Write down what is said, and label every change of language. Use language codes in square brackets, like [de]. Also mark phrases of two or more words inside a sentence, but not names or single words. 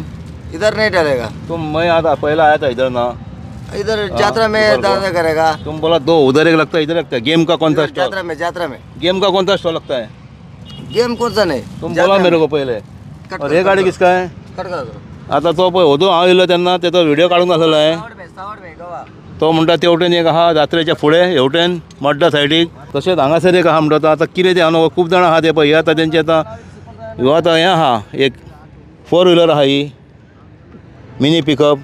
[hi] इधर नहीं डालेगा. मैं आता पहला आया था इधर ना. इधर यात्रा में डालने करेगा. तुम बोला दो, उधर एक लगता है इधर लगता है. गेम का कौन सा स्टॉल? यात्रा में गेम का कौन सा स्टॉल लगता है? गेम कौन सा नहीं. तुम बोला मेरे को पहले. और हे गाडी किसका है? [kok] आता तो पळय होतो हांव येयलो तेन्ना तेचो व्हिडिओ काडून घातलेलो आहे. तो म्हणटा तेवटेन एक आहा जात्रेच्या फुडें हेवटेन मड्डा सायडीक. तशेंच हांगासर एक आहा म्हणटा तो. आतां कितें तें हांव खूब जाणां आहा ते पळय. हे आतां तेंचे आतां ह्यो आतां हें आहा एक 4 व्हिलर आहा ही [en] mini pickup.